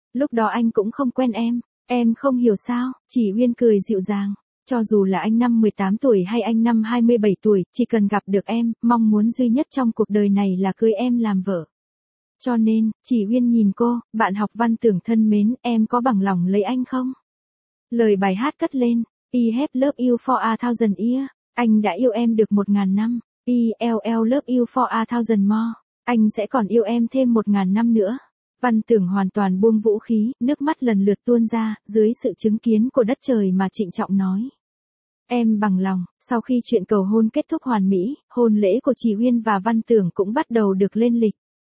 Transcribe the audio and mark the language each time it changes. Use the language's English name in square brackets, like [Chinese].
[Vietnamese] Lúc đó anh cũng không quen em. Em không hiểu sao, Trì Uyên cười dịu dàng. Cho dù là anh năm 18 tuổi hay anh năm 27 tuổi, chỉ cần gặp được em, mong muốn duy nhất trong cuộc đời này là cưới em làm vợ. Cho nên, Trì Uyên nhìn cô, bạn học Văn Tưởng thân mến, em có bằng lòng lấy anh không? Lời bài hát cất lên. [English] I have love you for a thousand years. [Vietnamese] Anh đã yêu em được 1000 năm. [English] I'll love you for a thousand more. [Vietnamese] Anh sẽ còn yêu em thêm 1000 năm nữa. Văn Tưởng hoàn toàn buông vũ khí, nước mắt lần lượt tuôn ra, dưới sự chứng kiến của đất trời mà trịnh trọng nói. Em bằng lòng. Sau khi chuyện cầu hôn kết thúc hoàn mỹ, hôn lễ của Trì Uyên và Văn Tưởng cũng bắt đầu được lên lịch.